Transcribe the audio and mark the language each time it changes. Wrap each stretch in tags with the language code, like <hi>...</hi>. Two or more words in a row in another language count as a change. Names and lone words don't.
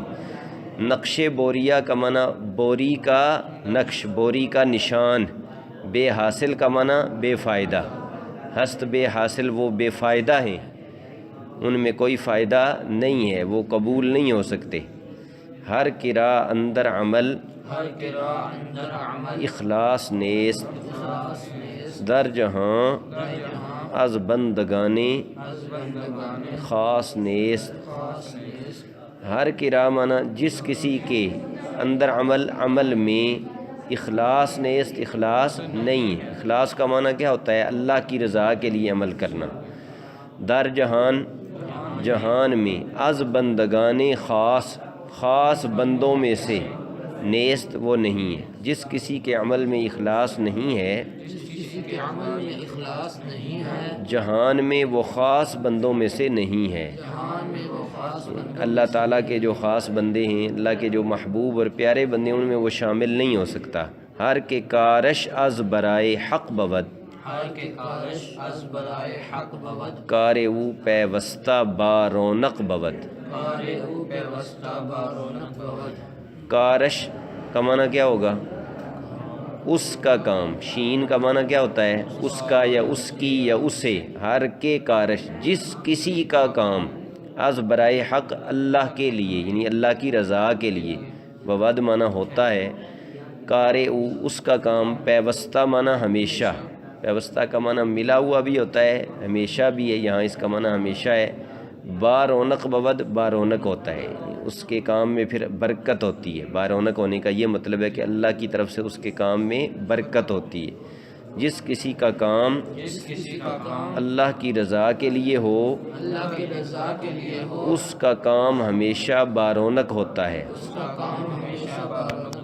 <ur>نقش بوریا کا معنی بوری کا نقش، بوری کا نشان. بے حاصل کا معنی بے فائدہ.</ur> <fa>ہست بے حاصل،</fa> <ur>وہ بے فائدہ ہیں، ان میں کوئی فائدہ نہیں ہے، وہ قبول نہیں ہو سکتے.</ur> <fa>ہر کرا اندر عمل اخلاص نیست، در جہاں از بندگانے خاص نیست. ہر کرا</fa> <ur>معنی جس کسی کے اندر عمل میں اخلاص نیست، اخلاص نہیں ہے. اخلاص کا معنی کیا ہوتا ہے؟ اللہ کی رضا کے لیے عمل کرنا.</ur> <fa>در جہان،</fa> <ur>جہان میں،</ur> <fa>از بندگان خاص</fa> <ur>بندوں میں سے، نیست وہ نہیں ہے. جس کسی کے عمل میں اخلاص نہیں ہے، جہان میں وہ خاص بندوں میں سے نہیں ہے. اللہ تعالیٰ کے جو خاص بندے ہیں، اللہ کے جو محبوب اور پیارے بندے ہیں، ان میں وہ شامل نہیں ہو سکتا.</ur> <fa>ہر کے کارش از برائے حق بود، کار او پیوستہ با رونق بود.</fa> <ur>کارش کا معنی کیا ہوگا؟ اس کا کام. شین کا معنی کیا ہوتا ہے؟ اس کا یا اس کی یا اسے.</ur> <fa>ہر کے کارش</fa> <ur>جس کسی کا کام،</ur> <fa>از برائے حق</fa> <ur>اللہ کے لیے، یعنی اللہ کی رضا کے لیے. بود معنی ہوتا ہے.</ur> <fa>کار او</fa> <ur>اس کا کام، پیوستہ معنی ہمیشہ. پیوستہ کا معنی ملا ہوا بھی ہوتا ہے، ہمیشہ بھی ہے. یہاں اس کا معنی ہمیشہ ہے.</ur> <fa>با رونق بود،</fa> <ur>با رونق ہوتا ہے، اس کے کام میں پھر برکت ہوتی ہے. با رونق ہونے کا یہ مطلب ہے کہ اللہ کی طرف سے اس کے کام میں برکت ہوتی ہے. جس کسی کا کام اللہ کی رضا کے لیے ہو، اس کا کام ہمیشہ با رونق ہوتا ہے.</ur>